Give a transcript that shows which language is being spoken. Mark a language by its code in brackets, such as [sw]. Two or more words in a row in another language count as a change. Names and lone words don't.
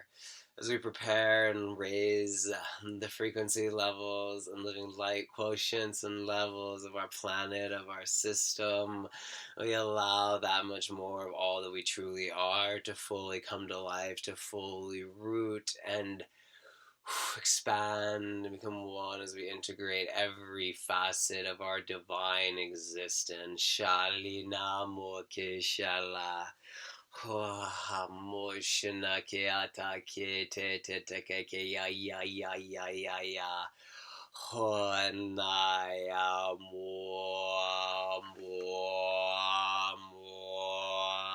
[en] As we prepare and raise the frequency levels and living light quotients and levels of our planet, of our system, we allow that much more of all that we truly are to fully come to life, to fully root and expand and become one as we integrate every facet of our divine existence. Shalina Moke Shala. Moshina ke atake te te te ke ya ya ya ya ya ya. Honaya mo mo mo.